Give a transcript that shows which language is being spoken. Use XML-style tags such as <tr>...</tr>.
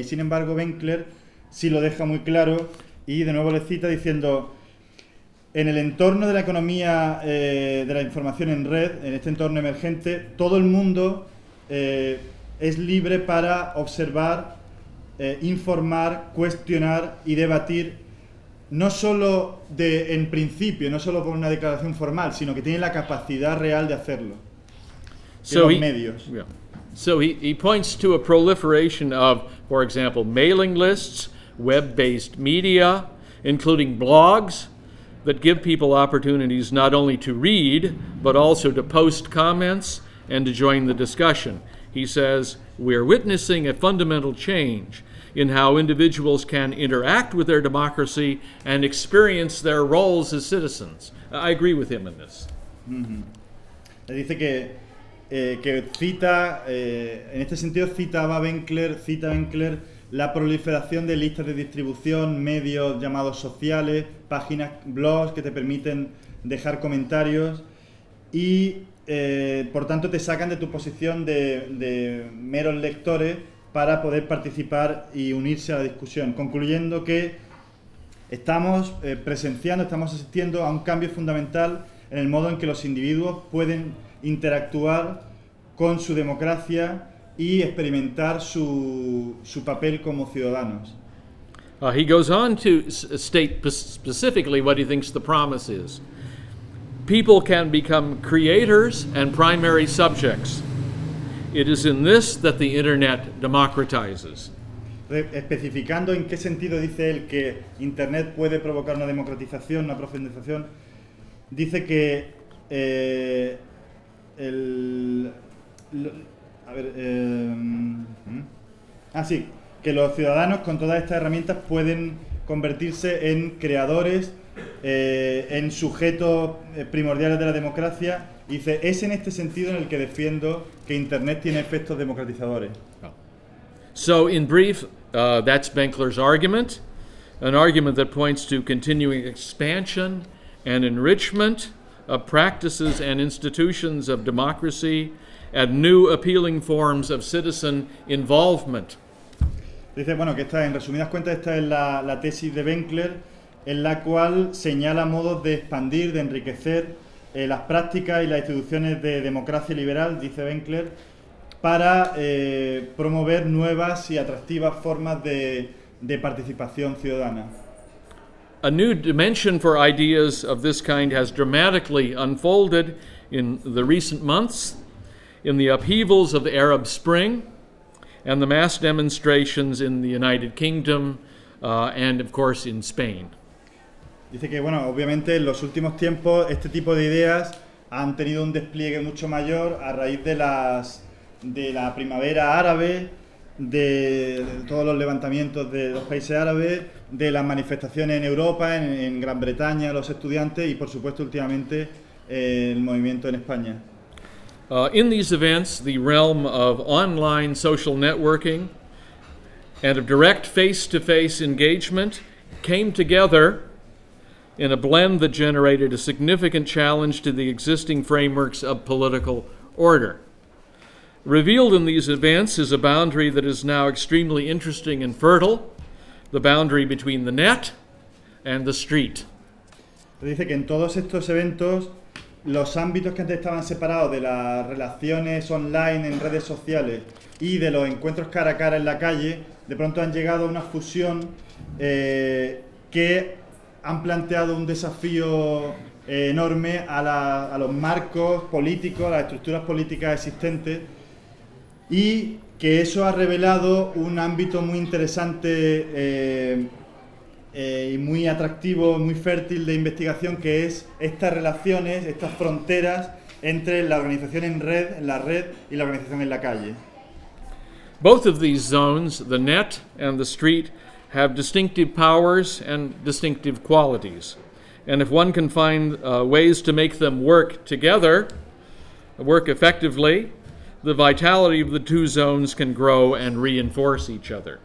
<es>Y sin embargo, Winkler sí lo deja muy claro y de nuevo le cita diciendo: en el entorno de la economía de la información en red, en este entorno emergente, todo el mundo es libre para observar, informar, cuestionar y debatir, no solo en principio, no solo por una declaración formal, sino que tiene la capacidad real de hacerlo.</es> <en>So he, yeah. So he points to a proliferation of, for example, mailing lists, web-based media, including blogs that give people opportunities not only to read, but also to post comments and to join the discussion. He says, we're witnessing a fundamental change in how individuals can interact with their democracy and experience their roles as citizens. I agree with him in this. Mm-hmm.</en> <es>Dice que cita, en este sentido citaba Winkler, cita Winkler la proliferación de listas de distribución, medios llamados sociales, páginas, blogs que te permiten dejar comentarios y por tanto te sacan de tu posición de meros lectores para poder participar y unirse a la discusión, concluyendo que estamos presenciando, estamos asistiendo a un cambio fundamental en el modo en que los individuos pueden interactuar con su democracia y experimentar su papel como ciudadanos.</es> <en>He goes on to state specifically what he thinks the promise is. People can become creators and primary subjects. It is in this that the internet democratizes.</en> <es>Especificando en qué sentido dice él que internet puede provocar una democratización, una profundización, dice que que los ciudadanos con todas estas herramientas pueden convertirse en creadores, en sujetos primordiales de la democracia. Y dice, es en este sentido en el que defiendo que internet tiene efectos democratizadores.</es> <en>So in brief, that's Winkler's argument, an argument that points to continuing expansion and enrichment of practices and institutions of democracy and new appealing forms of citizen involvement.</en> <es>Dice, bueno, que esta, en resumidas cuentas, esta es la tesis de Winkler, en la cual señala modos de expandir, de enriquecer las prácticas y las instituciones de democracia liberal, dice Winkler, para promover nuevas y atractivas formas de participación ciudadana.</es> <en>A new dimension for ideas of this kind has dramatically unfolded in the recent months, in the upheavals of the Arab Spring and the mass demonstrations in the United Kingdom and, of course, in Spain.</en> <es>Dice que, bueno, obviamente en los últimos tiempos este tipo de ideas han tenido un despliegue mucho mayor a raíz de la primavera árabe, de todos los levantamientos de los países árabes, de las manifestaciones en Europa, en Gran Bretaña, los estudiantes y, por supuesto, últimamente el movimiento en España.</es> <en>In these events, the realm of online social networking and of direct face-to-face engagement came together in a blend that generated a significant challenge to the existing frameworks of political order. Revealed in these events is a boundary that is now extremely interesting and fertile, the boundary between the net and the street.</en> <es>Dice que en todos estos eventos, los ámbitos que antes estaban separados de las relaciones online en redes sociales y de los encuentros cara a cara en la calle, de pronto han llegado a una fusión que han planteado un desafío enorme a los marcos políticos, a las estructuras políticas existentes, y que eso ha revelado un ámbito muy interesante y muy atractivo, muy fértil de investigación, que es estas relaciones, estas fronteras entre la organización en red, la red y la organización en la calle.</es> <en>Both of these zones, the net and the street, have distinctive powers and distinctive qualities. And if one can find ways to make them work together, work effectively, the vitality of the two zones can grow and reinforce each other.</en>